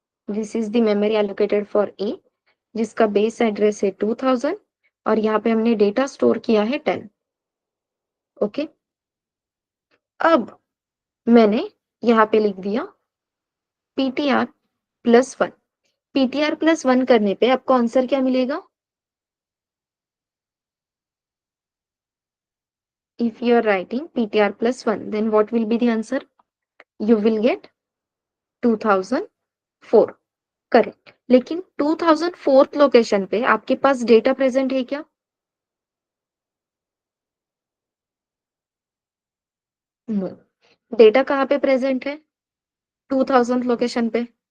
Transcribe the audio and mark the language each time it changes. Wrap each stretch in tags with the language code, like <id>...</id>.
<en>this is the memory allocated for a,</en> <hi>जिसका base address है 2000 और यहाँ पे हमने डेटा स्टोर किया है 10। ओके, अब मैंने यहाँ पे लिख दिया ptr+1। ptr+1 करने पे आपको आंसर क्या मिलेगा?</hi> <en>If you are writing ptr+1, then what will be the answer? You will get 2004। Correct.</en> <hi>लेकिन 2004 लोकेशन पे आपके पास डेटा प्रेजेंट है क्या? नो। डेटा कहाँ पे प्रेजेंट है? 2000 लोकेशन पे।</hi>